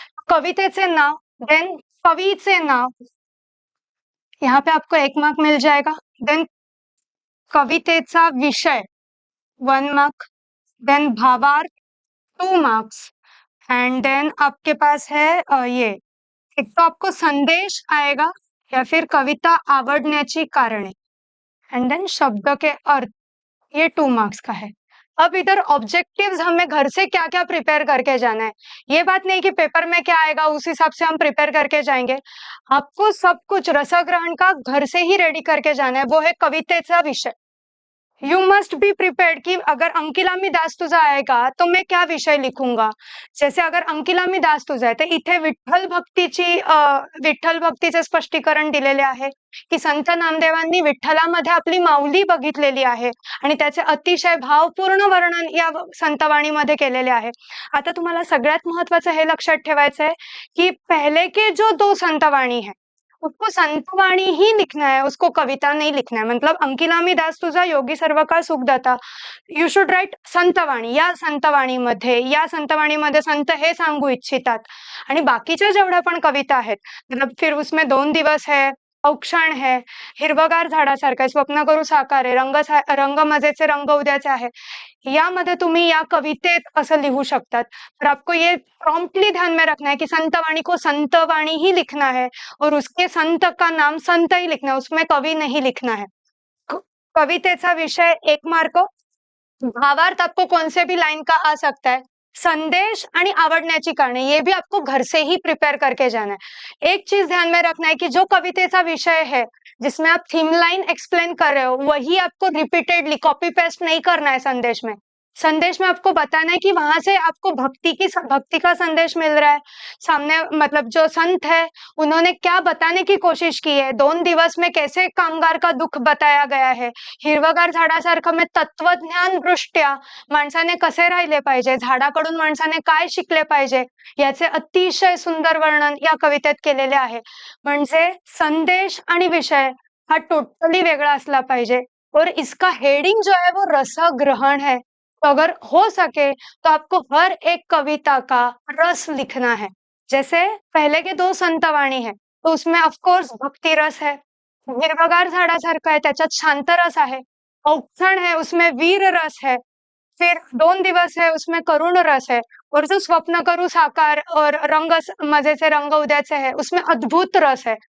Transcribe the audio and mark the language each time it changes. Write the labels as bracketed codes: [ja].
[mr] कवितेचे नाव, देन कवीचे नाव, [hi] यहाँ पे आपको 1 मार्क मिल जाएगा. देन कवितेचा विषय 1 मार्क, देन भावार्थ 2 मार्क्स एंड देन आपके पास है ये एक तो आपको संदेश आएगा या फिर कविता आवडण्याची कारणे एंड देन शब्द के अर्थ, ये 2 मार्क्स का है. अब इधर ऑब्जेक्टिव्स हमें घर से क्या क्या प्रिपेयर करके जाना है. ये बात नहीं कि पेपर में क्या आएगा उस हिसाब से हम प्रिपेयर करके जाएंगे. आपको सब कुछ रसग्रहण का घर से ही रेडी करके जाना है. वो है कवितेचा विषय. [en] you must be prepared [hi] कि अगर अंकिलामी दास तुझा आएगा तो मैं क्या विषय लिखूंगा. जैसे अगर [mr] अंकिलामी दास तुझा आहे, तर इथे विठ्ठल भक्तीचे स्पष्टीकरण दिलेले आहे की संत नामदेवांनी विठ्ठलामध्ये आपली माऊली बघितलेली आहे आणि त्याचे अतिशय भावपूर्ण वर्णन या संतवाणीमध्ये केलेले आहे. आता तुम्हाला सगळ्यात महत्वाचं हे लक्षात ठेवायचं [hi] है कि पहले के जो 2 संतवाणी है उसको संतवाणी ही लिखना है, उसको कविता नहीं लिखना है. मतलब अंकिलामी दास तुझा, योगी सर्वकाळ सुखदाता, [en] you should write [hi] संतवाणी. [mr] या संतवाणीमध्ये संत हे सांगू इच्छितात आणि बाकीच्या जेवढ्या पण कविता आहेत, [hi] मतलब फिर उसमें [mr] 2 दिवस है, औक्षण है, हिरवगार झाडासारखं, स्वप्न करू साकार आहे, रंग मजेचे रंग उद्याचे आहे, यामध्ये तुम्ही या कवितेत असं लिहू शकतात. [hi] तर आपको ये प्रॉम्प्टली ध्यान में रखना है कि संतवाणी को संतवाणी ही लिखना है और उसके संत का नाम संत ही लिखना है, उसमें कवि नहीं लिखना है. कवितेचा विषय 1 मार्क. भावार्थ आपको कौन से भी लाइन का आ सकता है. संदेश आणि आवडण्याची कारणे, ये भी आपको घर से ही प्रिपेयर करके जाना है. एक चीज ध्यान में रखना है कि जो कवितेचा विषय है जिसमें आप थीम लाइन एक्सप्लेन कर रहे हो, वही आपको रिपीटेडली कॉपी पेस्ट नहीं करना है संदेश में. संदेश में आपको बताना है कि वहां से आपको भक्ति का संदेश मिल रहा है। सामने मतलब जो संत है उन्होंने क्या बताने की कोशिश की है, 2 दिवस में कैसे कामगार का दुःख बताया गया आहे. [mr] हिरवगार झाडासारखं में तत्वज्ञान दृष्ट्या माणसाने कसे राहिले पाहिजे, झाडाकडून माणसाने काय शिकले पाहिजे याचे अतिशय सुंदर वर्णन या कवितेत केलेले आहे. म्हणजे संदेश आणि विषय हा टोटली वेगळा असला पाहिजे [hi] और इसका हेडिंग जो है वो रसग्रहण है. तो अगर हो सके तो आपको हर एक कविता का रस लिखना है. जैसे पहले के 2 संतवाणी है तो उसमें ऑफ कोर्स भक्ति रस है, हिरवगार झाडासारखं [mr] आहे त्याच्यात शांत रस आहे, [hi] औक्षण है उसमें वीर रस है, फिर 2 दिवस है उसमें करुण रस है और जो स्वप्न करू साकार और मजे से रंग उद्याचे है उसमें अद्भुत रस है.